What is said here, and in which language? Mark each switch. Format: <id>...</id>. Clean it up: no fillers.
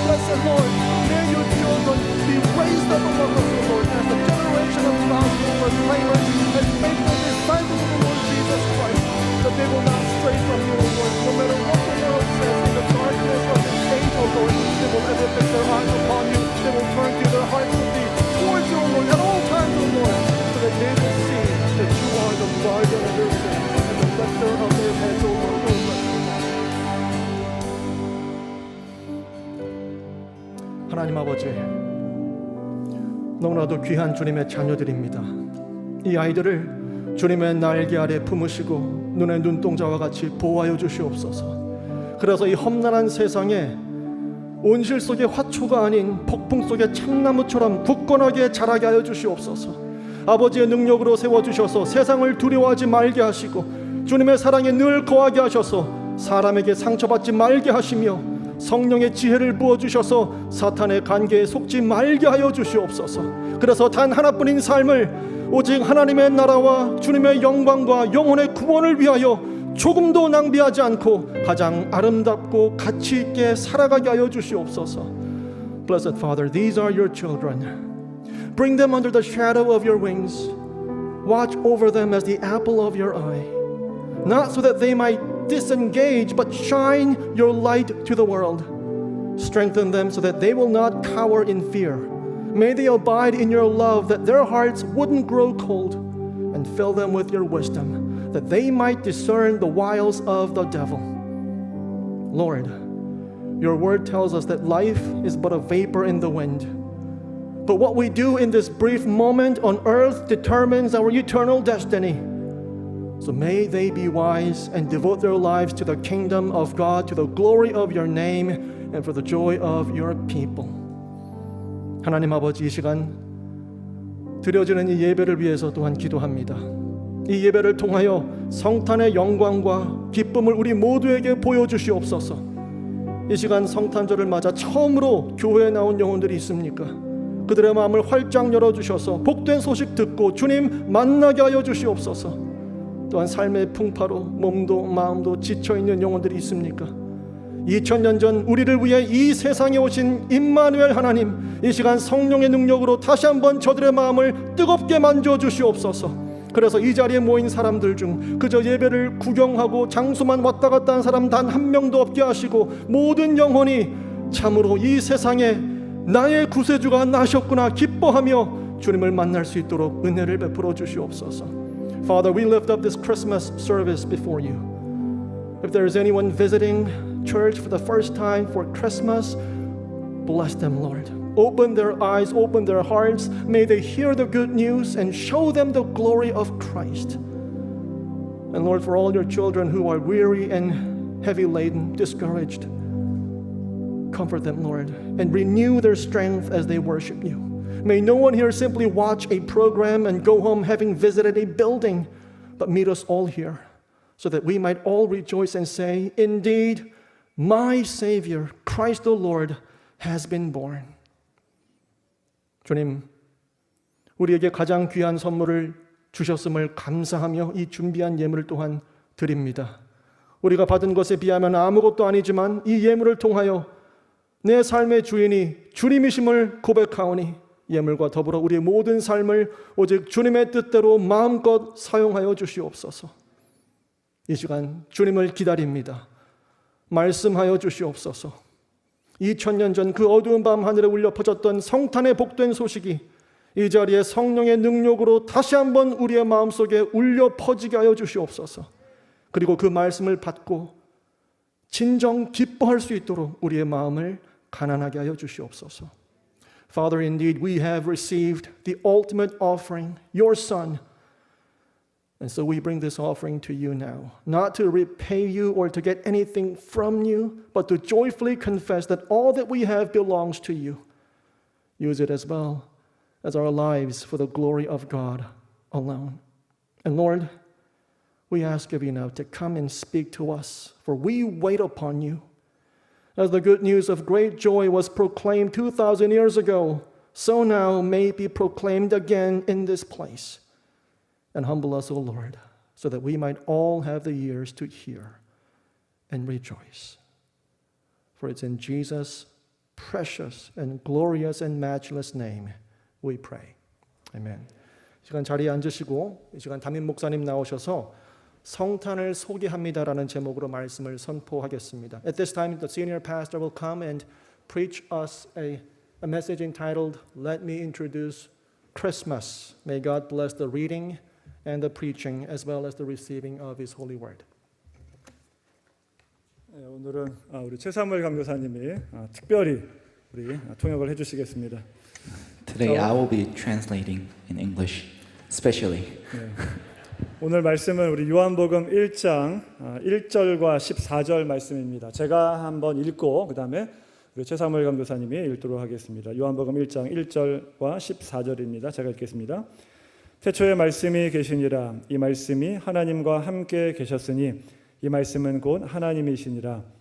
<en>So blessed Lord, may your children be raised up among us, O Lord, as the generation of gospel proclaimers and faithful disciples of the Lord Jesus Christ, that they will not stray from you, O Lord, no matter what the world says in the darkness of this age, O Lord, they will ever fix their eyes upon you. They will turn to their hearts with thee towards you, O Lord, at all times, O Lord, so that they will see that you are the guardian of their sins and the lifter of their heads, O Lord.</en> <ko>하나님 아버지, 너무나도 귀한 주님의 자녀들입니다. 이 아이들을 주님의 날개 아래 품으시고 눈의 눈동자와 같이 보호하여 주시옵소서. 그래서 이 험난한 세상에 온실 속의 화초가 아닌 폭풍 속의 참나무처럼 굳건하게 자라게 하여 주시옵소서. 아버지의 능력으로 세워주셔서 세상을 두려워하지 말게 하시고 주님의 사랑에 늘 거하게 하셔서 사람에게 상처받지 말게 하시며 성령의 지혜를 부어주셔서 사탄의 관계에 속지 말게 하여 주시옵소서. 그래서 단 하나뿐인 삶을 오직 하나님의 나라와 주님의 영광과 영혼의 구원을 위하여 조금도 낭비하지 않고 가장 아름답고 가치 있게 살아가게 하여 주시옵소서.</ko> <en>Blessed Father, these are your children. Bring them under the shadow of your wings. Watch over them as the apple of your eye. Not so that they might disengage, but shine your light to the world. Strengthen them so that they will not cower in fear. May they abide in your love, that their hearts wouldn't grow cold, and fill them with your wisdom, that they might discern the wiles of the devil. Lord, your word tells us that life is but a vapor in the wind. But what we do in this brief moment on earth determines our eternal destiny. So may they be wise and devote their lives to the kingdom of God, to the glory of your name, and for the joy of your people.</en> <ko>하나님 아버지, 이 시간 드려지는 이 예배를 위해서 또한 기도합니다. 이 예배를 통하여 성탄의 영광과 기쁨을 우리 모두에게 보여주시옵소서. 이 시간 성탄절을 맞아 처음으로 교회에 나온 영혼들이 있습니까? 그들의 마음을 활짝 열어주셔서 복된 소식 듣고 주님 만나게 하여 주시옵소서. 또한 삶의 풍파로 몸도 마음도 지쳐있는 영혼들이 있습니까? 2000년 전 우리를 위해 이 세상에 오신 임마누엘 하나님, 이 시간 성령의 능력으로 다시 한번 저들의 마음을 뜨겁게 만져주시옵소서. 그래서 이 자리에 모인 사람들 중 그저 예배를 구경하고 장소만 왔다 갔다 한 사람 단 한 명도 없게 하시고 모든 영혼이 참으로 이 세상에 나의 구세주가 나셨구나 기뻐하며 주님을 만날 수 있도록 은혜를 베풀어 주시옵소서.</ko> <en>Father, we lift up this Christmas service before you. If there is anyone visiting church for the first time for Christmas, bless them, Lord. Open their eyes, open their hearts. May they hear the good news and show them the glory of Christ. And Lord, for all your children who are weary and heavy laden, discouraged, comfort them, Lord, and renew their strength as they worship you. May no one here simply watch a program and go home having visited a building, but meet us all here so that we might all rejoice and say, indeed, my Savior, Christ the Lord, has been born.</en> <ko>주님, 우리에게 가장 귀한 선물을 주셨음을 감사하며 이 준비한 예물을 또한 드립니다. 우리가 받은 것에 비하면 아무것도 아니지만 이 예물을 통하여 내 삶의 주인이 주님이심을 고백하오니 예물과 더불어 우리의 모든 삶을 오직 주님의 뜻대로 마음껏 사용하여 주시옵소서. 이 시간 주님을 기다립니다. 말씀하여 주시옵소서. 2000년 전 그 어두운 밤 하늘에 울려 퍼졌던 성탄의 복된 소식이 이 자리에 성령의 능력으로 다시 한번 우리의 마음속에 울려 퍼지게 하여 주시옵소서. 그리고 그 말씀을 받고 진정 기뻐할 수 있도록 우리의 마음을 가난하게 하여 주시옵소서.</ko> <en>Father, indeed we have received the ultimate offering, your Son. And so we bring this offering to you now, not to repay you or to get anything from you, but to joyfully confess that all that we have belongs to you. Use it as well as our lives for the glory of God alone. And Lord, we ask of you now to come and speak to us, for we wait upon you. As the good news of great joy was proclaimed 2,000 years ago, so now may it be proclaimed again in this place. And humble us, O Lord, so that we might all have the ears to hear and rejoice. For it's in Jesus' precious and glorious and matchless name we pray. Amen.</en> <ko>이 시간 자리에 앉으시고 이 시간 담임 목사님 나오셔서 성탄을 소개합니다라는 제목으로 말씀을 선포하겠습니다.</ko> <en>At this time, the senior pastor will come and preach us a message entitled, Let Me Introduce Christmas. May God bless the reading and the preaching as well as the receiving of His holy word.</en> <ko>네, 오늘은 우리 최사무엘 강교사님이 특별히 우리 통역을 해주시겠습니다.</ko> <en>Today I will be translating in English, especially.</en> <ko>네. 오늘 말씀은 우리 요한복음 1장 1절과 14절 말씀입니다. 제가 한번 읽고 그 다음에 우리 최사무엘 강교사님이 읽도록 하겠습니다. 요한복음 1장 1절과 14절입니다. 제가 읽겠습니다. 태초에 말씀이 계시니라. 이 말씀이 하나님과 함께 계셨으니 이 말씀은 곧 하나님이시니라.</ko>